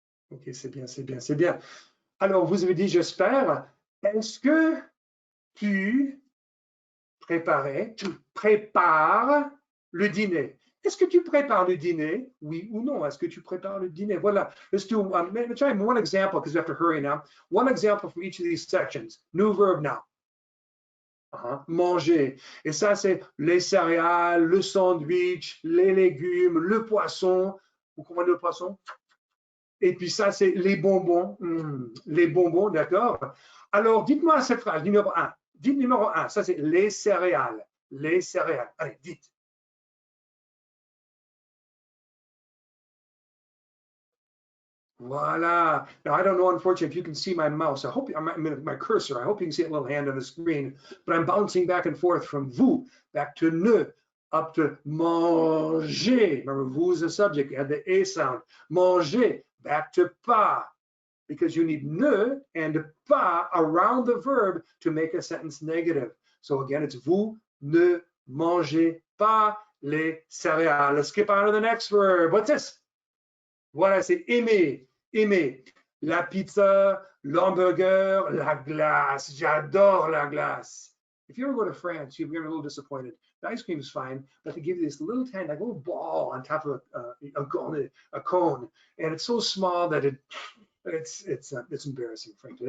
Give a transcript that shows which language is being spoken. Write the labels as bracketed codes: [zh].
[fr] OK, c'est bien. Alors, vous avez dit, j'espère, est-ce que tu prépares le dîner? Est-ce que tu prépares le dîner? Oui ou non? Est-ce que tu prépares le dîner? Voilà. [en] Let's try one example because we have to hurry now. One example from each of these sections. New verb now. Manger. [fr] Et ça, c'est les céréales, le sandwich, les légumes, le poisson. Vous comprenez le poisson? Et puis ça, c'est les bonbons. Les bonbons, d'accord? Alors, dites-moi cette phrase, numéro 1. Dites numéro 1, ça c'est les céréales. Les céréales. Allez, dites. Voilà. [en] Now, I don't know, unfortunately, if you can see my mouse. I hope my cursor. I hope you can see a little hand on the screen. But I'm bouncing back and forth from vous, back to ne, up to manger. Remember, vous is a subject. You had the a sound. Manger, back to pas. Because you need ne and pas around the verb to make a sentence negative. So again, it's [fr] vous ne mangez pas les céréales. [en] Let's skip on to the next verb. What's this? [fr] Voilà, c'est aimer, aimer. La pizza, l'hamburger, la glace. J'adore la glace. [en] If you ever go to France, you're a little disappointed. The ice cream is fine, but they give you this little tiny, like a little ball on top of a cone, and it's so small that it's embarrassing, frankly.